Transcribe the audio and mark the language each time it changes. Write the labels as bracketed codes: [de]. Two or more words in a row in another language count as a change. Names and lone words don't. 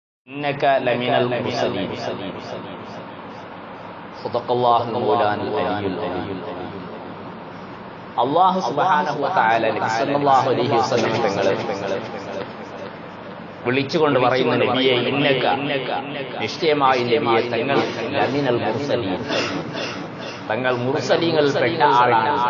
[ar] إنك لمن المرسلين صدق الله المولان العلي العظيم. الله سبحانه وتعالى [ml] നബി [ar] صلى الله عليه وسلم [ml] തങ്ങളെ വിളിച്ചുകൊണ്ട് പറയുന്ന നബിയെ ഇന്നക നിശ്ചയമായി നബിയെ തങ്ങൾ [ar] لمن المرسلين, [ml] തങ്ങൾ മുർസലീങ്ങളിൽ പെട്ട ആളാണ്.